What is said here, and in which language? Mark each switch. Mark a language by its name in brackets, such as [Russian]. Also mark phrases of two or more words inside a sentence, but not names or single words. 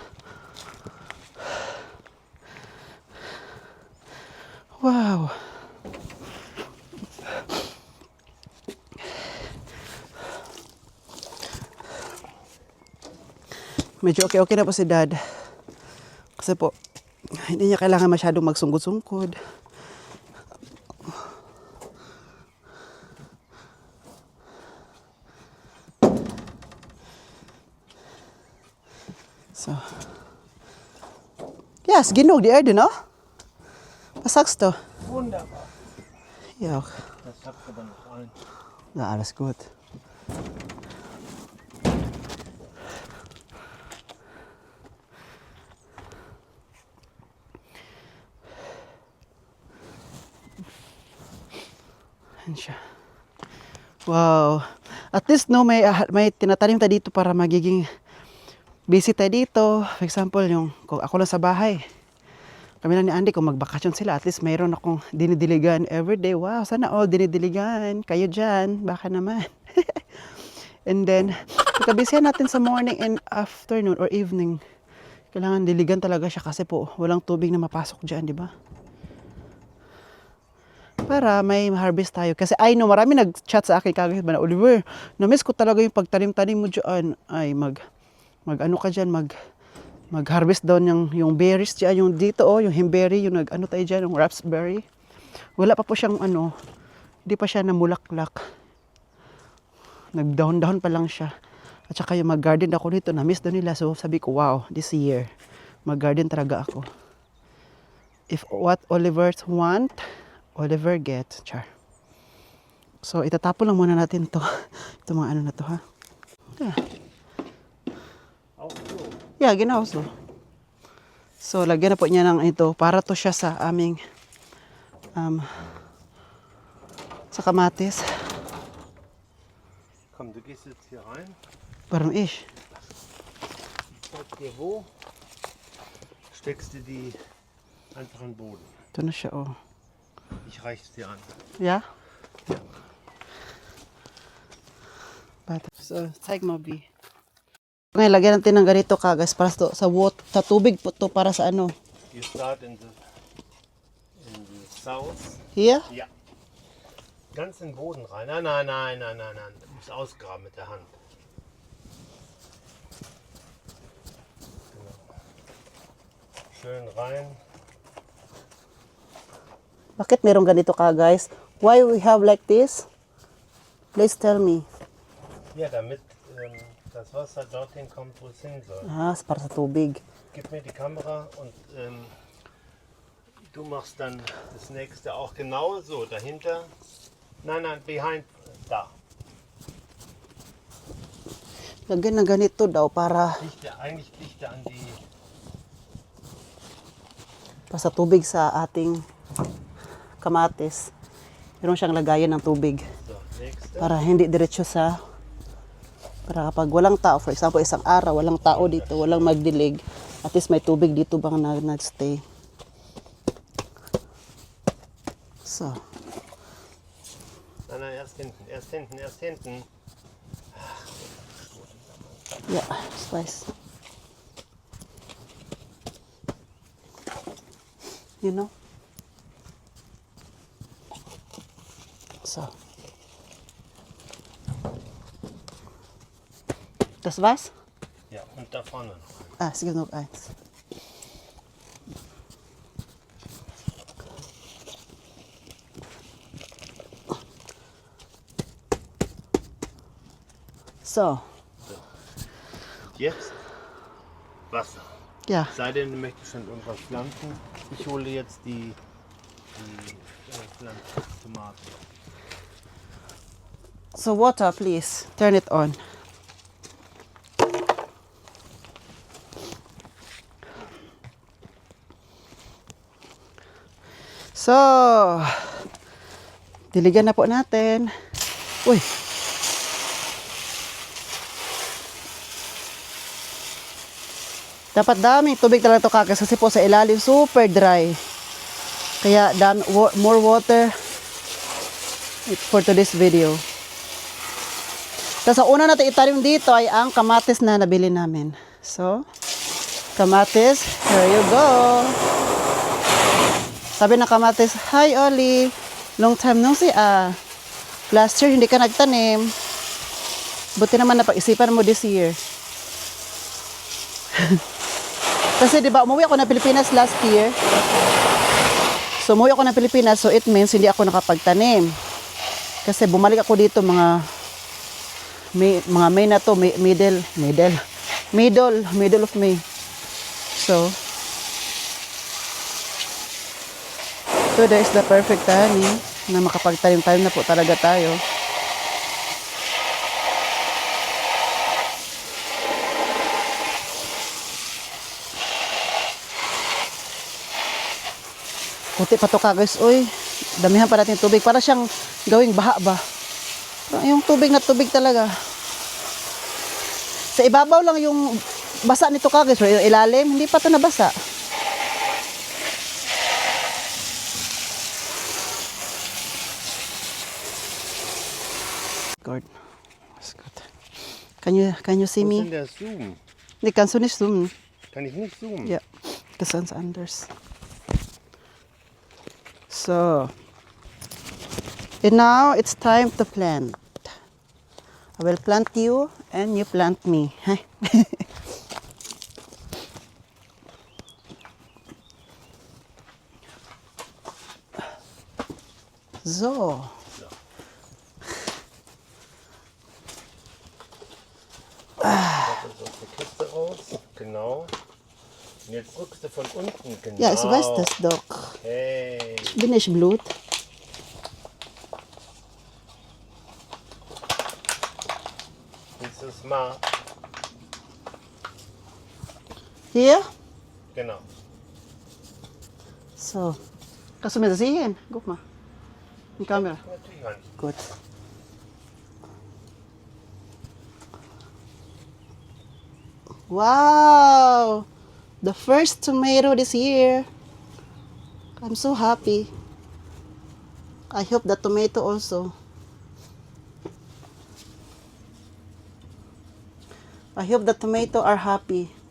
[Filipino] Wow. Medyo okay na po si Dad. Kasi po, hindi niya kailangan masyadong magsungkod-sungkod. So. [German] Ja, ist genug, die Erde, ne? Was sagst du? Wunderbar. Ja, Das habt aber noch ein. na, alles gut. [Filipino] Yan siya. Wow. [English] At least [Filipino] no may tinatanim tayo dito para magiging busy tayo dito. [English] For example, [Filipino] yung kung ako lang sa bahay. Kami lang ni Andy kung magbakasyon sila, [English] at least [Filipino] mayroon akong dinidiligan everyday. Wow, sana all dinidiligan. Kayo dyan, baka naman. [English] And then, [Filipino] pagkabisihan natin sa [English] morning and afternoon or evening, [Filipino] kailangan diligan talaga siya kasi po walang tubig na mapasok dyan, di ba? Para may harvest tayo. Kasi [English] I know, [Filipino] marami nag-chat sa akin kagad ba na, Oliver, na-miss ko talaga yung pagtanim-tanim mo dyan. Ay, mag-ano ka dyan, mag-harvest daw yung berries dyan, yung dito yung himberry, yung nag-ano tayo dyan, yung raspberry. Wala pa po siyang hindi pa siya namulaklak. Nagdahon-dahon pa lang siya. At saka yung mag-garden ako dito, na-miss daw nila. So sabi ko, wow, [English] this year, [Filipino] mag-garden talaga ako. [English] If what Oliver want, Oliver get. [Filipino] Char. So itatapon lang muna natin to. Ito mga ano na to, ha? [English] Yeah. [German] Auch so. Yeah, genau so. So, [Filipino] lagyan na po niya ng ito. Para to siya sa aming sa kamatis. [German] Komm, du gehst jetzt hier rein. Warum ich? Zeig dir wo. Steckst du die einfach in den Boden. [Filipino] Ito na siya, oh. [German] Ich reich's dir an. Ja? Ja. [Filipino] Bata. So, zeig mo, B. Ngayon, lagyan natin ng ganito kagas para sa tubig po to para sa ano. [English] You start in the south. Here? [German] Ja. Ganz in den Boden rein. Nein. Du musst ausgraben mit der Hand. Genau. Schön rein. [Filipino] Bakit meron ganito ka, guys? [English] Why we have like this? Please tell me. [German] Ja, damit das Wasser dorthin kommt, wo es hin soll. [Filipino] Ah, para sa tubig. [German] Gib mir die Kamera und Du machst dann das nächste auch genau so dahinter. Nein, nein, behind. Da. [Filipino] Lagyan ng ganito daw para [German] Eigentlich dichter an die. [Filipino] sa tubig sa ating kamatis. Meron siyang lagayan ng tubig [German] So, nächste. [Filipino] para hindi diretso sa para kapag walang tao, [English] for example, [Filipino] isang araw, walang tao dito, walang magdilig, [English] at least [Filipino] may tubig dito bang nagstay. So, [German] Nein, nein, erst hinten, erst hinten, erst hinten. [English] yeah, slice. You know? So. [German] Das war's? Ja, und da vorne noch. Ah, sige, noch eins. So, Jetzt Wasser. ja. Sei denn, du möchtest schon irgendwas pflanzen. Ich hole jetzt die Pflanztomaten. [English] So water, please. Turn it on. So, [Filipino] diligan na po natin. Uy. Dapat daming tubig talaga ito kakas kasi po sa ilalim super dry. Kaya [English] more water for today's video. [Filipino] Tapos ang una natin itanim dito ay ang kamatis na nabili namin. So, kamatis, [English] here you go. [Filipino] Sabi ng kamatis, [English] hi Oli, long time no see ah. Last year [Filipino] hindi ka nagtanim. Buti naman napag-isipan mo [English] this year. [Filipino] Kasi di ba umuwi ako na Pilipinas last year. So umuwi ako na Pilipinas, [English] so it means [Filipino] hindi ako nakapagtanim. Kasi bumalik ako dito mga May na to, [English] middle of May. So today is the perfect timing [Filipino] na makapagtanim-tanim na po talaga tayo. Kunti pa to guys, uy. Damihan pa natin tubig para siyang gawing baha ba. Yung tubig na tubig talaga. Sa ibabaw lang yung basa nito guys, pero yung ilalim hindi pa to nabasa. [English] Good. That's good. Can you see [German] Wo ist [English] me? [German] denn der Zoom? Nee, kannst du nicht zoomen. Kann ich nicht zoomen? Ja, das ist ganz anders. [English] So, and now it's time to plant. I will plant you and you plant me. So. [German] Das ist aus der Kiste raus. Genau. Und jetzt drückst du von unten. Genau. Ja, ich weiß das doch. Hey. Bin ich Blut? Dieses Mal. Hier? Genau. So. Kannst du mir das sehen? Guck mal. Die Kamera. Natürlich nicht. Gut. Wow! [English] The first tomato this year. I'm so happy. I hope the tomato also. I hope the tomato are happy.